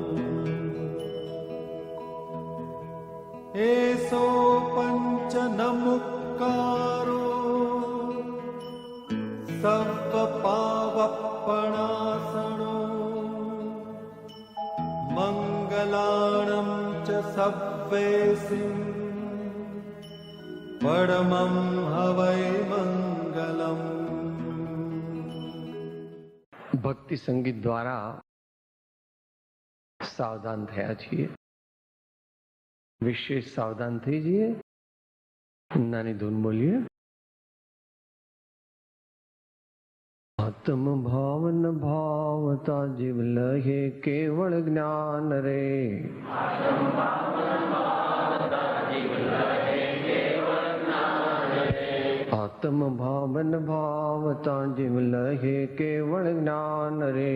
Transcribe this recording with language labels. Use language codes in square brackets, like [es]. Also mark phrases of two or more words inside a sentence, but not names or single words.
[pra] एसो पंच नमुक्कारो सर्वपावपणासनो मंगलाणं च सव्वेसिं परमं हवै मंगलम्। [gu] ભક્તિ સંગીત દ્વારા સાવધાન થયા છીએ, વિશેષ સાવધાન થઈ જઈએ, નાની ધૂન બોલીએ। આત્મ ભાવન ભાવતા જીવ લહે કેવળ જ્ઞાન રે, આત્મ ભાવન ભાવતા જીવ લહે કેવળ જ્ઞાન રે,